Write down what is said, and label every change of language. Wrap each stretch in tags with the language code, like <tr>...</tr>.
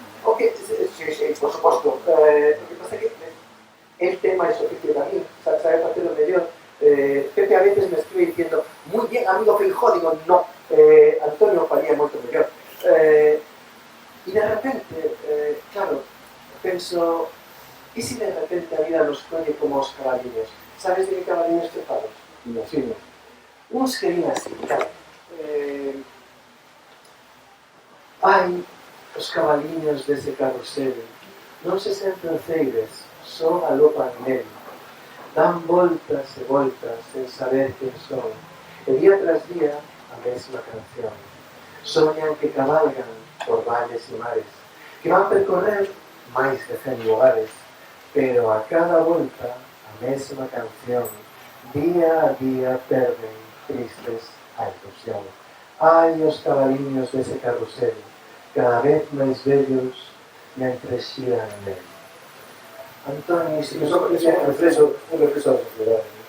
<gl>O que, sí, por suposto, o que pasa é que el tema é oficio tamén, sabe facer o mellor.</gl> <es>Pepe a veces me escribe diciendo, muy bien, amigo Feijó, digo, no, Antonio</es> <gl>faría moito mellor. E de repente, claro, penso, e se de repente a vida nos colle como os cabaliños? Sabes de que cabaliños te falo? Imagino. Uns que vin así, claro. Ai, os cabaliños dese carrusel non se senten ceibes, só galopan nel. Dan voltas e voltas sen saber quen son. E día tras día a mesma canción. Soñan que cabalgan por valles e mares, que van percorrer máis de 100 lugares, pero a cada volta a mesma canción. Día a día perden tristes a ilusión. Ai, os cabaliños dese carrusel, cada vez máis bellos, mentre xiran nel. Antonio, iso é un reflexo da sociedade.</gl>